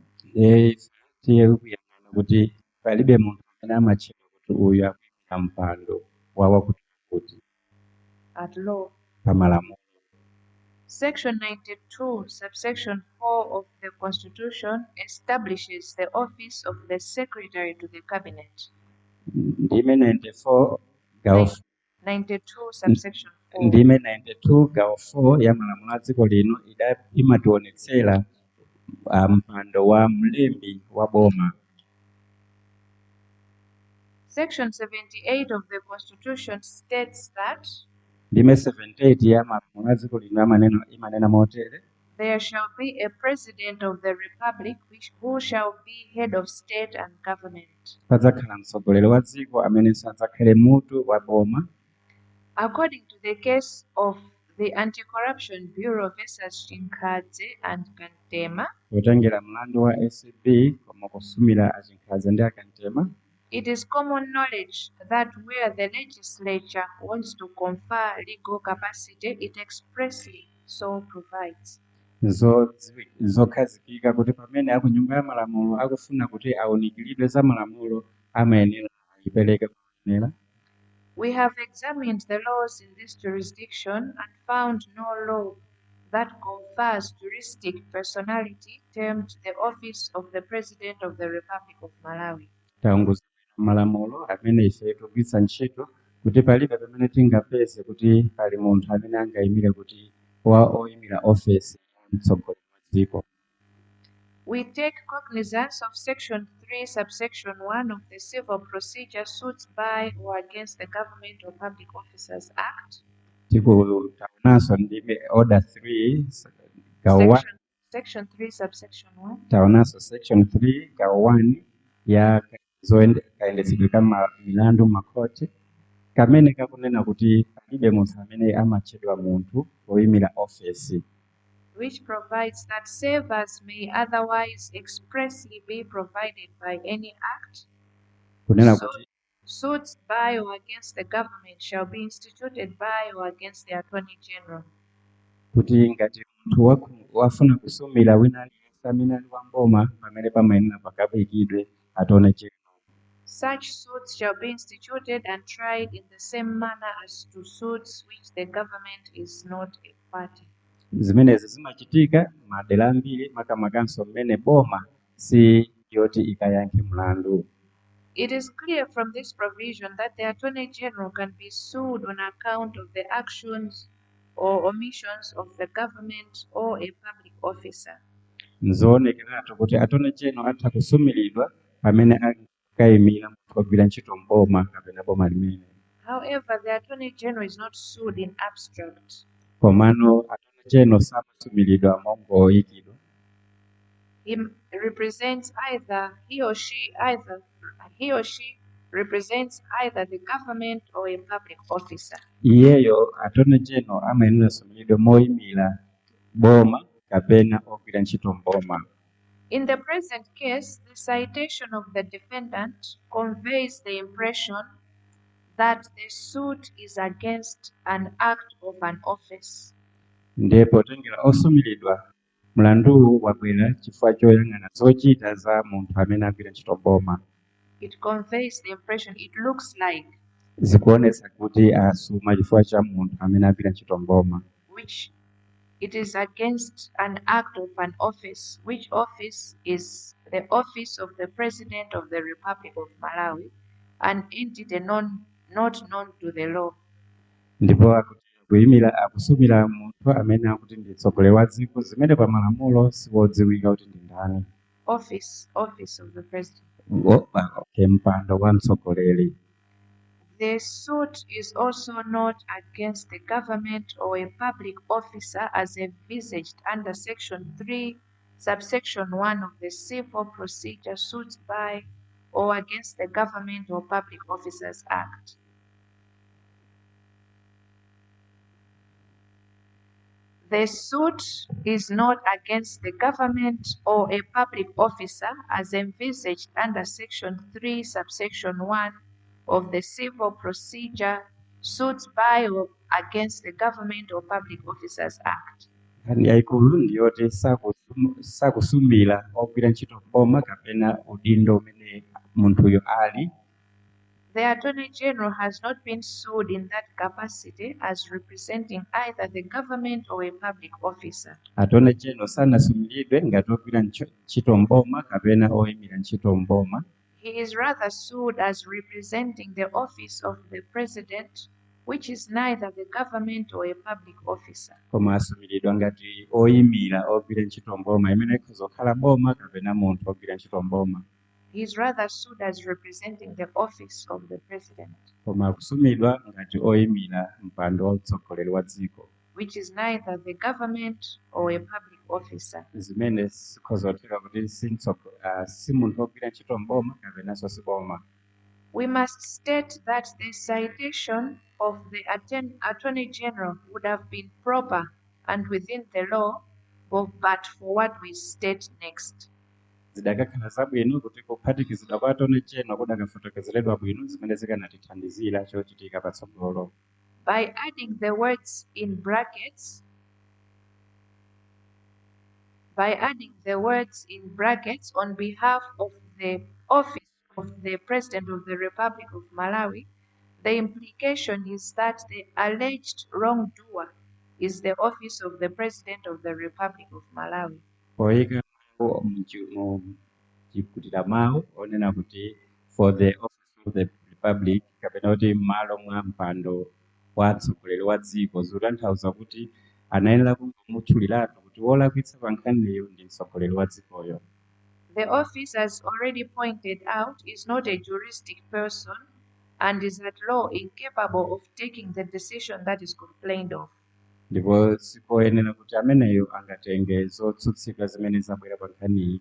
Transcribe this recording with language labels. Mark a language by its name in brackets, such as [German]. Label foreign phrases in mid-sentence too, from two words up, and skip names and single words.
[Nyanja] Tiye kuyang'ana kuti palibe munthu amene amatchedwa kuti uyu akuyimira mpando wawa kuti [English] at law. [Nyanja] pa malamulo. [English] Section 92, subsection 4 of the Constitution establishes the office of the Secretary to the Cabinet. [Nyanja] Ndime 94 gawo [English] 92, subsection 4. [Nyanja] Ndime 92 gawo 4 ya malamulo a dziko lino imationetsera mpando wa mlembi wa boma. [English] Section 78 of the Constitution states that [Nyanja] Ndime 78 ya malamulo a dziko lino imanena motere: [English] there shall be a president of the republic who shall be head of state and government. [Nyanja] Padzakhala mtsogoleri wa dziko amene sadzakhale mutu wa boma. [English] According to the case of the Anti-Corruption Bureau versus Chinkadze and Kantema, [Nyanja] Kutengera mlandu wa ACB koma kusumira Achinkadze ndi Akantema, [English] it is common knowledge that where the legislature wants to confer legal capacity, it expressly so provides. [Nyanja] Zokhazikika kuti pamene akunyumba ya malamulo akufuna kuti awunikiridwe za malamulo amayenera ayipereke kuyenera. [English] We have examined the laws in this jurisdiction and found no law that confers juristic personality termed the office of the President of the Republic of Malawi. [Nyanja] Taunguza malamulo amene ife tugwiritsa ntchito kuti palibe pamene tingapeze kuti pali munthu amene angayimire kuti oyimira office ya mtsogoleri wa dziko. [English] We take cognizance of Section 3, subsection 1 of the Civil Procedure Suits by or against the Government or Public Officers Act. [Nyanja] Taonanso ndime order 3 gawo 1. [English] Section 3, subsection 1. [Nyanja] Taonanso section 3 gawo 1 ya kayendetsedwe ka milandu makoti kamene kakunena kuti palibe munthu amene amatchedwa munthu oyimira office, [English] which provides that savers may otherwise expressly be provided by any act. Suits by or against the government shall be instituted by or against the Attorney General. [Nyanja] Kuti ngati munthu wafuna kusumira wina aliyense amene ali wa mboma pamene pamayenera pakapikidwe Attorney General. [English] Such suits shall be instituted and tried in the same manner as to suits which the government is not a party. [Nyanja] Zimenezi zimachitika madera ambiri makamakanso mmene boma si yoti ikayankhe mlandu. [English] It is clear from this provision that the Attorney General can be sued on account of the actions or omissions of the government or a public officer. [Nyanja] Nzonekeratu kuti Attorney General atha kusumiridwa pamene akayimira munthu ogwira ntchito mboma kapena boma limene. [English] However, the Attorney General is not sued in abstract. [Nyanja] Komano Attorney General samasumiridwa mongoyikidwa. [English] He represents he or she represents either the government or a public officer. [Nyanja] Iyeyo Attorney General amayenera sumiridwa moyimira boma kapena ogwira ntchito mboma. [English] In the present case, the citation of the defendant conveys the impression that the suit is against an act of an office. [Nyanja] Ndipo tengera osumiridwa mlandu wabwera chifukwa choyang'ana zochita za munthu amene agwira ntchito boma. [English] It conveys the impression, it looks like, [Nyanja] zikuonesa kuti asuma chifukwa cha munthu amene agwira ntchito mboma, [English] which it is against an act of an office, which office is the office of the President of the Republic of Malawi, an entity not known to the law. [Nyanja] ndipo akutero kuyimira akusumira munthu amene akuti ndi mtsogoleri wa dziko zimene pa malamulo siwodziwika kuti ndi ndani. [English] Office of the president. [Nyanja] Okay, mpando wa mtsogoleri. [English] The suit is also not against the government or a public officer as envisaged under Section 3, subsection 1 of the Civil Procedure Suits by or against the Government or Public Officers Act. The suit is not against the government or a public officer as envisaged under Section 3, subsection 1 of the Civil Procedure Suits by or against the Government or Public Officers Act. [Nyanja] Nkhani yaikulu ndiyoti sakusumira ogwira ntchito boma kapena udindo umene munthuyo ali. [English] The Attorney General has not been sued in that capacity as representing either the government or a public officer. [Nyanja] Attorney General sanasumiridwe ngati ogwira ntchito mboma kapena oyimira ntchito mboma. [English] He is rather sued as representing the office of the president, which is neither the government or a public officer. [Nyanja] Koma asumiridwa ngati oyimira ogwira ntchito mboma imene ikhoza kukhala boma kapena munthu ogwira ntchito mboma. [English] He is rather sued as representing the office of the president, [Nyanja] koma akusumidwa ngati oyimira mpando wa utsogoleri wa dziko, [English] which is neither the government or a public officer. [Nyanja] zimene zikhoza kutheka kuti si munthu ogwira ntchito mboma kapenanso si boma. [English] We must state that the citation of the Attorney General would have been proper and within the law, but for what we state next. [Nyanja] Zidakakhala zabwino kuti kuphatikizidwa kwa Attorney General kudakafotokozeredwa bwino zimene zikanatithandizira chochitika patsogolo. [English] By adding the words in brackets, on behalf of the office of the President of the Republic of Malawi, the implication is that the alleged wrongdoer is the office of the President of the Republic of Malawi. [Nyanja] Poyika chikutira mawu onena kuti [English] for the office of the Republic [Nyanja] kapena kuti malo mwa mpando wa mtsogoleri wa dziko zikutanthauza kuti anayenera kungomutchuliratu kuti wolakwitsa pa nkhaniyo ndi mtsogoleri wa dzikoyo. [English] The office, as already pointed out, is not a juristic person and is at law incapable of taking the decision that is complained of. [Nyanja] Ndipo sikoyenera kuti ameneyo angatenge zotsutsika zimene zabwera pa nkhaniyi.